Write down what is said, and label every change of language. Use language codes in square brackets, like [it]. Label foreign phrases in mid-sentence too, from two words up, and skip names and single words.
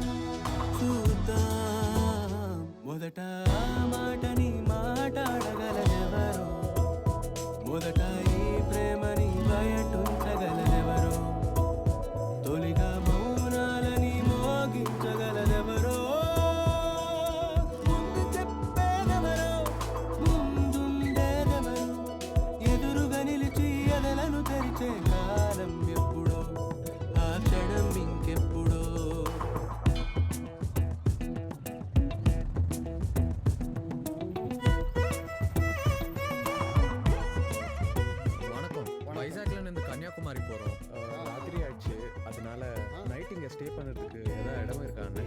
[te] మొదట ఆ మాటని మాట్లాడగలనెవరో మొదట ఈ ప్రేమని బయటుంచగలనెవరో తొలిగా మౌనాలని మోగించగలనెవరో ముందు చెప్పేదెవరో ముందుండేదెవరో ఎదురుగా నిలిచి ఎదలను తెరిచే కాలం ఎప్పుడో ఆ క్షణం ఇంకెప్పుడో [ta] வணக்கம் வைசாக்ல இருந்து கன்னியாகுமரி போறோம் ராத்திரி ஆயிடுச்சு அதனால நைட் இங்க ஸ்டே பண்றதுக்கு ஏதாவது இடம் இருக்கான்னு